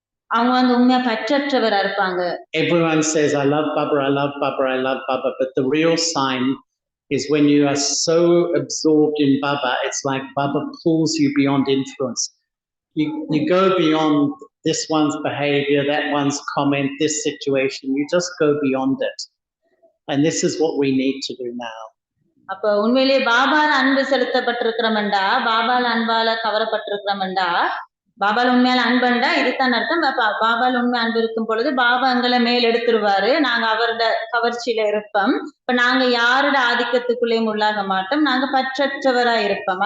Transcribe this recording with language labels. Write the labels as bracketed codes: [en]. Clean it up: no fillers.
[ta] அவங்க வந்து உண்மையா பற்றற்றவரா இருப்பாங்க. [en] Everyone says, I love Baba, I love Baba, I love Baba. But the real sign is when you are so absorbed in Baba, it's like Baba pulls you beyond influence. You go beyond this one's behavior, that one's comment, this situation. You just go beyond it. And this is what we need to do now. [ta] அப்ப உண்மையிலேயே பாபால அன்பு செலுத்தப்பட்டிருக்கிறோம்டா, பாபால அன்பால கவரப்பட்டிருக்கிறோம்டா, பாபால உண்மையால அன்பண்டா இதுதான் அர்த்தம். பாபால உண்மை அன்பு இருக்கும் பொழுது பாபா எங்களை மேல் எடுத்துருவாரு. நாங்க அவரோட கவர்ச்சியில இருப்போம். இப்ப நாங்க யாரோட ஆதிக்கத்துக்குள்ளேயும் உள்ளாக மாட்டோம். நாங்க பற்றற்றவரா இருப்போம்.